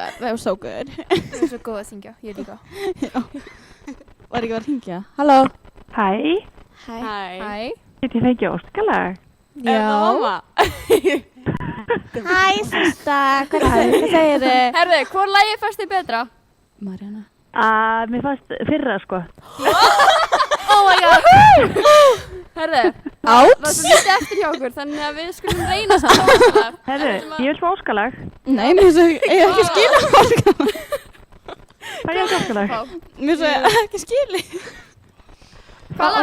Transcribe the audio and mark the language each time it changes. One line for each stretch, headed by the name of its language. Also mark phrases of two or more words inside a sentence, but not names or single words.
English: that was so good.
Icelandic: Þú er svo góð að syngja, ég líka. Var ekki að hringja? Halló? Hæ, Hæ. get ég fengið óskalag? Já. Hæ, sista, hvað segir þið? Herðu, hvor lagi fannst þið betra? Marjana. Mér fannst fyrra, sko.
English: Oh my god!
Icelandic: Herðu, það er svo lítið eftir hjá okkur, þannig að við skulum reyna að spila óskalag. Herðu, ég vil fá óskalag. Nei, mér finnst ég ekki skilja óskalag. Hvað er óskalag? Mér finnst ég ekki skilja. Hvað lag